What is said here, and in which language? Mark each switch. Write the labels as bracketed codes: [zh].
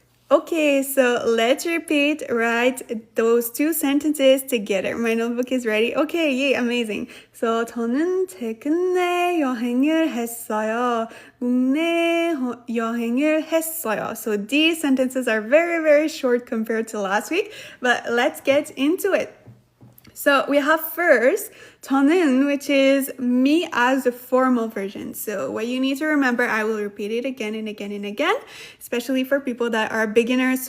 [en] Okay, so let's repeat, write those two sentences together. My notebook is ready. Okay, yay, amazing. [ko] So, 저는 최근에 여행을 했어요. 국내 여행을 했어요. [en] So, these sentences are very, very short compared to last week, but let's get into it. So we have first 저는, which is me as the formal version. So what you need to remember, I will repeat it again and again and again, especially for people that are beginners.